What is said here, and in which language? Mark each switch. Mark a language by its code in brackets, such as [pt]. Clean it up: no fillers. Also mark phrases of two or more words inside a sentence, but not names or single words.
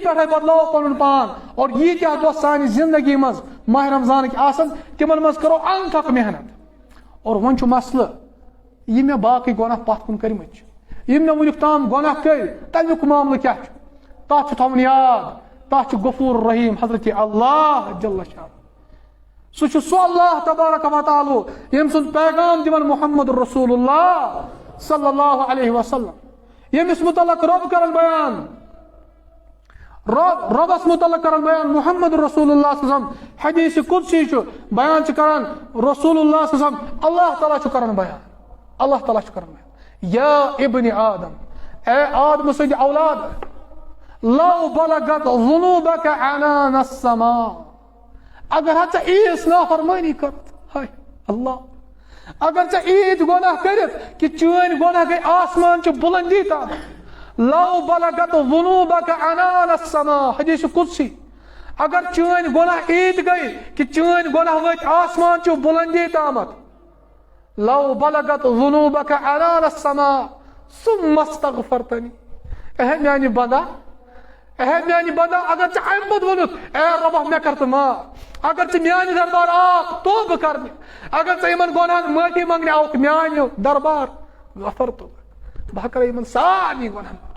[ks] پٮ۪ٹھے بدلاوو پنُن پان اور ییٖتیاہ دۄہ سانہِ زندگی منٛز ماہ رمضانٕکۍ آسن تِمن منٛز کرو انتھک محنت اور وۄنۍ چھُ مسلہٕ یہِ مےٚ باقٕے گۄناہ پتھ کُن کٔرمٕتۍ چھِ یِم مےٚ وٕنیُک تام گۄناہ کٔرۍ تمیُک معاملہٕ کیاہ چھُ تتھ چھُ تھاوُن یاد تتھ چھُ [ar] غفور رحیٖم [ks] حضرت اللہ جل شان سُہ چھُ سُہ [ar] اللہ تبارک و تعالیٰ [ks] ییٚمہِ سُنٛد پیغام دِوان [ar] محمد رسول اللہ صلی اللہ علیہ وسلم [ks] ییٚمِس متعلق رب کران بیان ربس متعلق کران بیان [ar] محمد رسول اللہ صلی اللہ علیہ وسلم [ks] حدیث قدسی چھُ بیان چھُ کران [ar] رسول اللہ صلی اللہ علیہ وسلم [ks] اللہ تعالیٰ چھُ کران بیان اللہ تعالیٰ چھُ کران بیان [ar] یا ابن آدم [ks] اے آدم سٕنٛدِ اولاد [ar] لو بلغت ذنوبك عنان السماء [ks] اگر ژےٚ عیٖز نافرمٲنی کٔرٕتھ ہاے اللہ اگر ژےٚ عیٖد گۄناہ کٔرِتھ کہ چٲنۍ گۄناہ گٔے آسمان چہِ بُلندی تام [ar] لو بلغت ذنوبك عنان السماء [ks] حدیث قدسی اگر چٲنۍ گۄناہ ایٖتۍ گٔے کہ چٲنۍ گۄناہ وٲتۍ آسمان چو بُلندی تامتھ [ar] لو بلغت ذنوبك عنان السماء ثم استغفرتنی [ks] اے میانہِ بندا اگر ژےٚ اَمہِ پتہٕ ووٚنُتھ اے رۄبا مےٚ کر ژٕ معاف اگر ژٕ میانہِ دربار آوکھ توبہٕ کرنہِ اگر ژےٚ یِمن گۄناہن معٲفی منٛگنہِ آوکھ میانہِ دربار غفرتُک بہٕ کرٕ یِمن سارنٕے گۄناہن